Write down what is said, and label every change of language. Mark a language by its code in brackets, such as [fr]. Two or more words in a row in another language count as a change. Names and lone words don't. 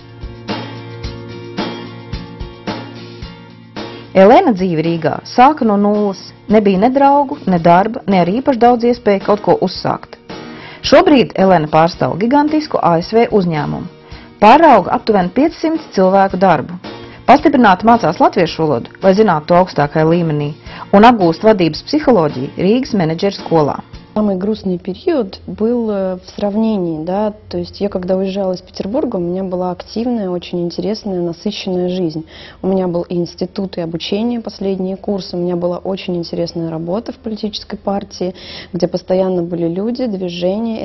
[lv] Elena dzīve Rīgā sāka no nulles, nebija ne draugu, ne darba, ne arī īpaši daudz iespēju kaut ko uzsākt. Šobrīd Elena pārstāv gigantisku ASV uzņēmumu. Pārauga aptuveni 500 cilvēku darbu. Pastiprināti mācās latviešu valodu, lai zinātu to augstākajā līmenī, un apgūst vadības psiholoģiju Rīgas menedžera skolā. [ru] Самый грустный период был в сравнении, да, то есть я когда уезжала из Петербурга, у меня была активная, очень интересная, насыщенная жизнь. У меня был и институт, и обучение, последние курсы, у меня была очень интересная работа в политической партии, где постоянно были люди, движения.